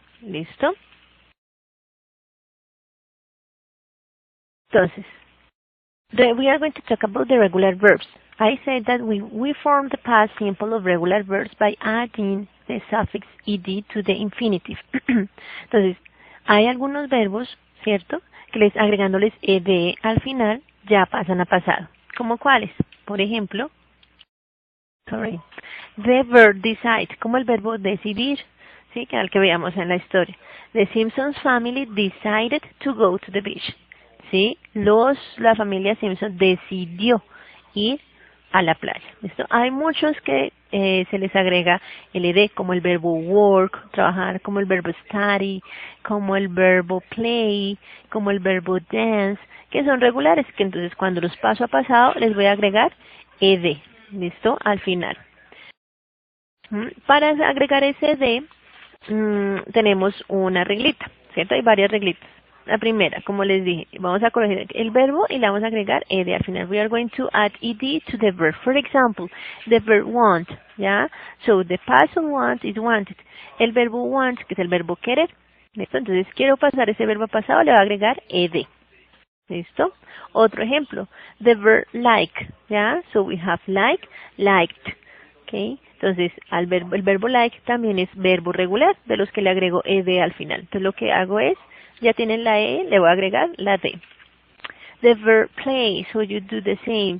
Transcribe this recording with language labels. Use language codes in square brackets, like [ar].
[es] ¿Listo? [en] Entonces, we are going to talk about the regular verbs. I said that we form the past simple of regular verbs by adding the suffix ed to the infinitive. [es] Entonces, hay algunos verbos, ¿cierto?, que agregándoles ed al final ya pasan a pasado. ¿Como cuáles? Por ejemplo, [en] the verb decide, [es] como el verbo decidir, ¿sí?, que al que veamos en la historia. [en] The Simpsons family decided to go to the beach. [es] ¿Sí? La familia Simpson decidió ir a la playa. ¿Listo? Hay muchos que se les agrega el ed, como el verbo work, trabajar, como el verbo study, como el verbo play, como el verbo dance, que son regulares, que entonces cuando los paso a pasado les voy a agregar ed. ¿Listo? Al final. Para agregar ese ed, tenemos una reglita, ¿cierto? Hay varias reglitas. La primera, como les dije, vamos a corregir el verbo y le vamos a agregar ed al final. [en] We are going to add ed to the verb. For example, the verb want, ¿ya? So, the past of want is wanted. [es] El verbo want, que es el verbo querer, ¿listo? Entonces, quiero pasar ese verbo pasado, le voy a agregar ed. ¿Listo? Otro ejemplo, [en] the verb like, ¿ya? So, we have like, liked, ¿ok? [es] Entonces, el verbo like también es verbo regular, de los que le agrego ed al final. Entonces, lo que hago es, ya tienen la E, le voy a agregar la D. [en] The verb play, so you do the same.